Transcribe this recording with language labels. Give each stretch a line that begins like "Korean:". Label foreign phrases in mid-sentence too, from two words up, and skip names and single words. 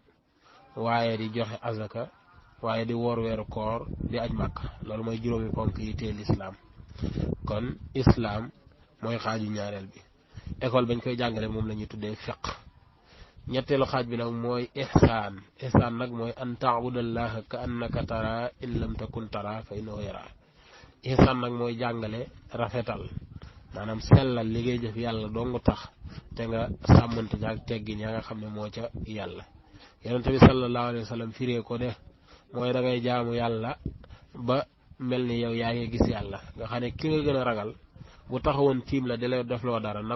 Wolof: waaye di joxe azaka waaye di woor weeru koor di aj màkk loolu mooy juróomi ponk yi teel islaam kon islaam mooy xaaju ñaareel bi école bañ koy jàngale moom la ñuy tuddee fiq ñetteelu xaaj bi nag mooy ihsaan nag mooy
Arabic: أن تعبد الله كأنك ترى إن لم تكن ترى فإنه يرى
Wolof: ihsaan nag mooy jàngale rafetal maanaam sellal li ngay jëf yàlla dong tax te nga sàmmante jaag teggin yaa nga xam ne moo ca yàlla yonent bi
Arabic: صلى الله عليه وسلم
Wolof: firee ko de mooy da ngay jaamu yàlla ba mel ni yow yaa ngi gis yàlla nga xam ne ki nga gën a ragal bu taxawoon tiim la di la def loo dara na